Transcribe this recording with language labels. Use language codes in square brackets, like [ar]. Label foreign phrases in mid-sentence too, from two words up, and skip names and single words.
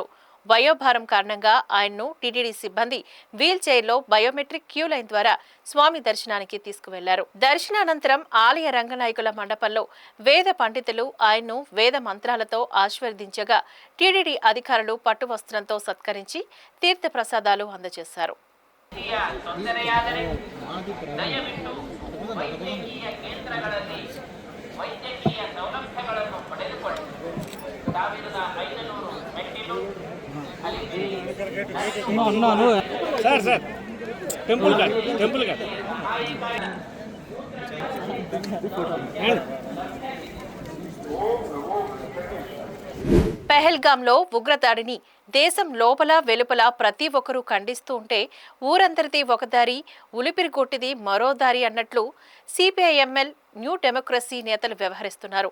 [te] వయోభారం కారణంగా ఆయన్ను టీటీడీ సిబ్బంది వీల్ చైర్లో [en] biometric queue line [te] ద్వారా స్వామి దర్శనానికి తీసుకువెళ్లారు. దర్శనానంతరం ఆలయ రంగనాయకుల మండపంలో వేద పండితులు ఆయన్ను వేద మంత్రాలతో ఆశీర్వదించగా టీటీడీ అధికారులు పట్టువస్త్రంతో సత్కరించి తీర్థ ప్రసాదాలు అందజేశారు. [kn] ದಯವಿಟ್ಟು ವೈದ್ಯಕೀಯ ಕೇಂದ್ರಗಳಲ್ಲಿ ವೈದ್ಯಕೀಯ ಸೌಲಭ್ಯಗಳನ್ನು ಪಡೆದುಕೊಳ್ಳಿ. 1500 ಮೆಟ್ಟಿಲು [en] Sir temple guard [te] పెహల్గాంలో ఉగ్రదాడిని దేశం లోపల వెలుపల ప్రతి ఒక్కరూ ఖండిస్తూ ఉంటే ఊరందరిది ఒక దారి, ఉలిపిరిగొట్టిది మరో దారి అన్నట్లు సిపిఐఎంఎల్ న్యూ డెమోక్రసీ నేతలు వ్యవహరిస్తున్నారు.